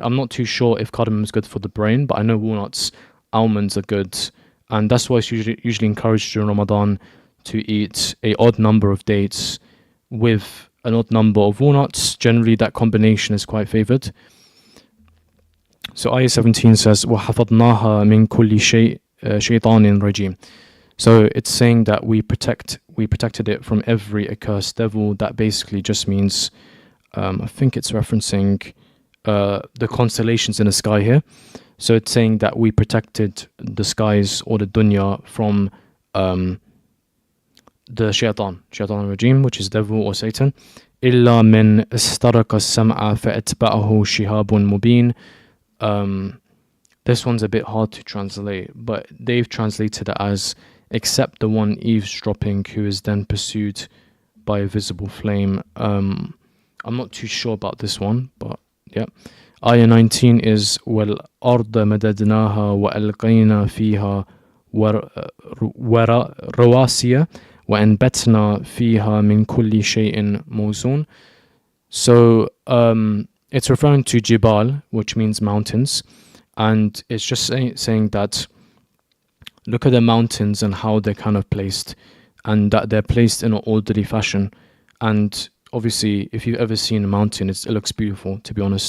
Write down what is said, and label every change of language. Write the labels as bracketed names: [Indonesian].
[English] I'm not too sure if cardamom is good for the brain, but I know walnuts, almonds are good, and that's why it's usually encouraged during Ramadan to eat a odd number of dates with an odd number of walnuts. Generally, that combination is quite favored. So ayah 17 says, [Arabic] وَحَفَظْنَاهَا مِنْ كُلِّ شَيْطَانٍ رَجِيمٍ. [English] So it's saying that we protected it from every accursed devil. That basically just means, I think it's referencing the constellations in the sky here. So it's saying that we protected the skies or the dunya from the shaitan regime, which is devil or Satan. [Arabic] إِلَّا مِنْ اسْتَرَكَ السَّمْعَ فَأَتْبَعَهُ شِهَابٌ مُبِينٌ. [English] This one's a bit hard to translate, but they've translated it as except the one eavesdropping who is then pursued by a visible flame. I'm not too sure about this one, but yeah. Ayah 19 is [Arabic] وَالْأَرْضَ مَدَدْنَاهَا وَأَلْقَيْنَا فِيهَا رواسي وَأَنْبَتْنَا فِيهَا مِنْ كُلِّ شَيْءٍ مَوْزُونٍ. [English] So it's referring to Jibal, which means mountains, and it's just saying that look at the mountains and how they're kind of placed, and that they're placed in an orderly fashion. And obviously, if you've ever seen a mountain, it looks beautiful, to be honest.